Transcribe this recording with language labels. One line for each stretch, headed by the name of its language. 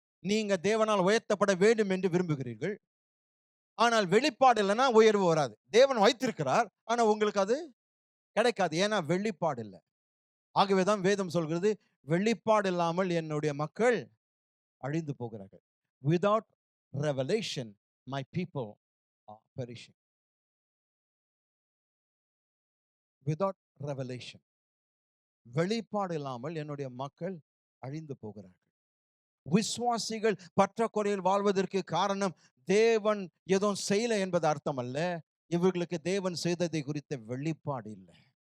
Tamil: நீங்க தேவனால் உயர்த்தப்பட வேண்டும் என்று விரும்புகிறீர்கள், ஆனால் வெளிப்பாடு இல்லைன்னா உயர்வு வராது. தேவன் வைத்திருக்கிறார், ஆனா உங்களுக்கு அது கிடைக்காது. ஏன்னா வெளிப்பாடு இல்லை. ஆகவேதான் வேதம் சொல்கிறது, வெளிப்பாடு இல்லாமல் என்னுடைய மக்கள் அழிந்து போகிறார்கள்.
English: Without revelation my people are perishing. Without revelation,
Tamil: வெளிப்பாடு இல்லாமல் என்னுடைய மக்கள் அழிந்து போகிறார்கள். விசுவாசிகள் பற்றாக்குறையில் வாழ்வதற்கு காரணம் தேவன் எதுவும் செய்யல என்பது அர்த்தம் அல்ல. இவர்களுக்கு தேவன் செய்ததை குறித்த வெளிப்பாடு இல்லை.